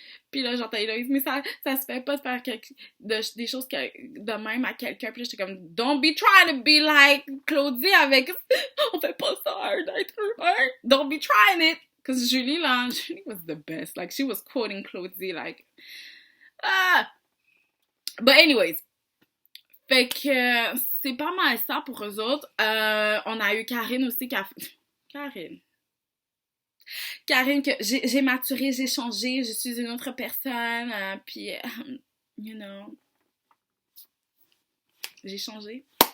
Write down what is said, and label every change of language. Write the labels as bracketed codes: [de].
[fr] Puis là, j'entends Héloïse, mais ça se fait pas de faire des choses de même à quelqu'un. Puis là, j'étais comme, [en] don't be trying to be like [fr] Claudie avec, on fait pas ça un être humain. [en] Don't be trying it. Because Julie was the best. Like, she was quoting Claudie, like, But anyways. [fr] Fait que c'est pas mal ça pour eux autres. On a eu Karine aussi qui a fait... Karine, que j'ai maturé, j'ai changé, je suis une autre personne. Puis, [en] you know, [fr] j'ai changé.